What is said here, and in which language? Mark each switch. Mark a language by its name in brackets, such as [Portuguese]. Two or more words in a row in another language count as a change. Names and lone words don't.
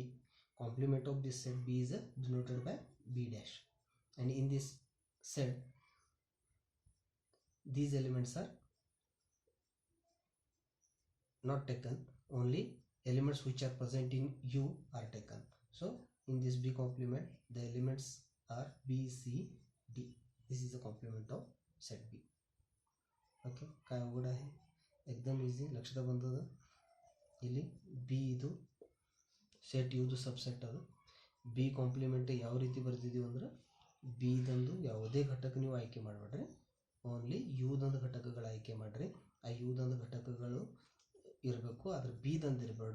[English] Complement of this set B is denoted by B dash, and in this set these elements are not taken, only elements which are present in U are taken. So in this B complement the elements are B, C, D. This is the complement of set B. [Marathi] ओके, काय अवघड आहे? एकदम इझी, लक्षात ಬಂದದ. [Kannada] ಇಲ್ಲಿ ಬಿ ಇದು ಸೆಟ್ ಯುದು ಸಬ್ಸೆಟ್ ಅದು. [English] B complement [Kannada] ಯಾವ ರೀತಿ ಬರ್ತಿದೀವಿ ಅಂದ್ರೆ ಬಿದಂದು ಯಾವುದೇ ಘಟಕ ನೀವು ಆಯ್ಕೆ ಮಾಡಬೇಡ್ರಿ, ಓನ್ಲಿ ಯುದಂದು ಘಟಕಗಳು ಆಯ್ಕೆ ಮಾಡಿರಿ. ಆ ಯುದಂದು ಘಟಕಗಳು ಇರಬೇಕು, ಆದರೆ ಬಿದಂದು ಇರಬಾರ್ದು.